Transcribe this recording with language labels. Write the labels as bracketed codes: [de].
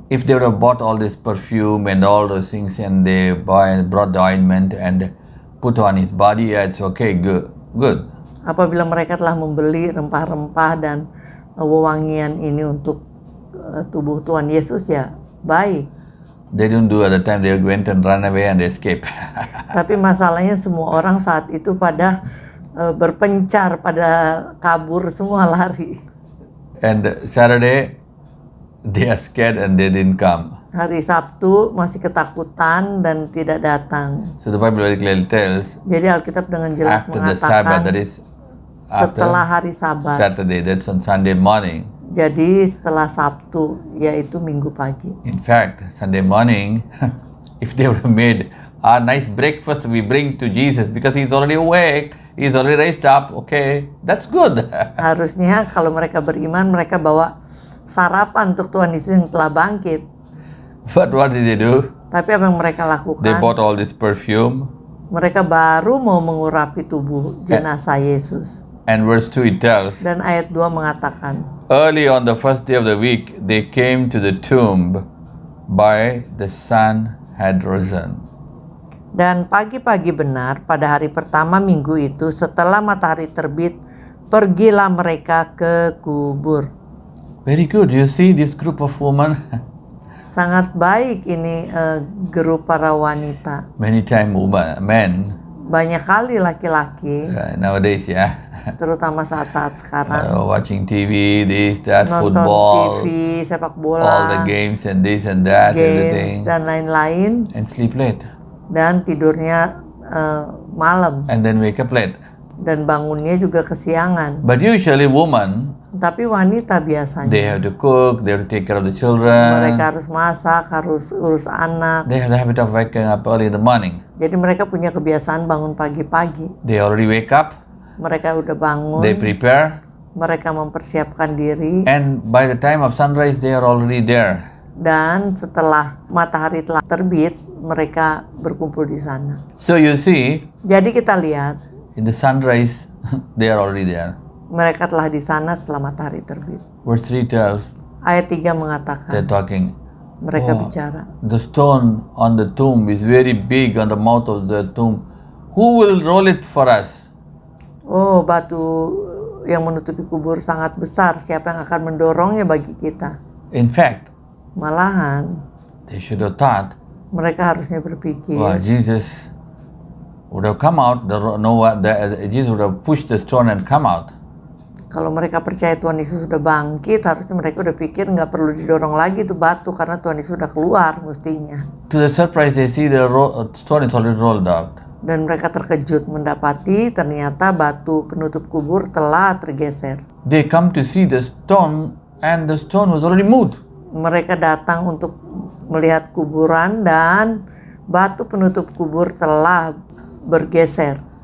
[en] if they would have bought all this perfume and all those things and they brought the ointment and put on his body, yeah, it's okay, good. [id] apabila mereka telah membeli rempah-rempah dan wewangian ini untuk tubuh Tuhan Yesus, ya baik. [en] They didn't do at the time, they went and ran away and escaped. [id] Tapi masalahnya semua orang saat itu pada berpencar, pada kabur, semua lari. [en] And Saturday, they are scared and they didn't come. [id] Hari Sabtu masih ketakutan dan tidak datang. [en] So the Bible very clearly tells, [id] Jadi Alkitab dengan jelas [en] after the Sabbath, that [id] mengatakan [en] is after [id] setelah hari Sabat. [en] Saturday, that's on Sunday morning. [id] Jadi setelah Sabtu, yaitu Minggu pagi. [en] In fact, Sunday morning, if they would have made a nice breakfast we bring to Jesus because he's already awake, he's already raised up, okay, that's good. [id] Harusnya kalau mereka beriman, mereka bawa sarapan untuk Tuhan Yesus yang telah bangkit. [en] But what did they do? [id] Tapi apa yang mereka [en] They [id] lakukan? [en] bought all this perfume. [id] Mereka baru mau mengurapi tubuh jenazah Yesus. [en] And verse 2 it tells, [id] Dan ayat 2 mengatakan, [en] early on the first day of the week, they came to the tomb by the sun had risen. [id] dan pagi-pagi benar pada hari pertama minggu itu setelah matahari terbit, pergilah mereka ke kubur. [en] Very good. You see this group of women, [id] Sangat baik ini grup para wanita. [en] many time men, [id] Banyak kali laki-laki, [en] nowadays, yeah, [id] terutama saat-saat sekarang, [en] watching TV, this, that, [id] nonton [en] football, [id] TV, sepak [en] all [id] bola, [en] the games and this and that, games, everything, [id] dan lain-lain, [en] and sleep late, [id] dan tidurnya malam, [en] and then wake up late. [id] dan bangunnya juga kesiangan. [en] But usually women, [id] Tapi wanita [en] they [id] biasanya, [en] have to cook, they have to take care of the children, [id] mereka harus masak, harus urus anak. [en] they have the habit of waking up early in the morning. [id] Jadi mereka punya kebiasaan bangun pagi-pagi. [en] They already wake up, [id] Mereka udah bangun, [en] they prepare, [id] mereka mempersiapkan diri, [en] and by the time of sunrise, they are already there. [id] dan setelah matahari telah terbit, mereka berkumpul di sana. [en] So you see, [id] Jadi kita lihat, [en] in the sunrise, they are already there. [id] mereka telah di sana setelah matahari terbit. [en] Verse 3 tells, [id] Ayat 3 [en] they're [id] mengatakan, [en] talking, [id] mereka Oh. bicara, [en] the stone on the tomb is very big on the mouth of the tomb. Who will roll it for us? [id] oh batu yang menutupi kubur sangat besar, siapa yang akan mendorongnya bagi kita? [en] In fact, [id] Malahan, [en] they should have thought, [id] mereka harusnya berpikir, [en] wow, Jesus would have come out. Jesus would have pushed the stone and come out. [id] Kalau mereka percaya Tuhan Yesus sudah bangkit, harusnya mereka udah pikir nggak perlu didorong lagi tuh batu karena Tuhan Yesus sudah keluar mestinya. [en] To their surprise, they see the stone is already rolled out. [id] Dan mereka terkejut mendapati ternyata batu penutup kubur telah tergeser. [en] They come to see the stone, and the stone was already moved. [id] Mereka datang untuk melihat kuburan dan batu penutup kubur telah bergeser.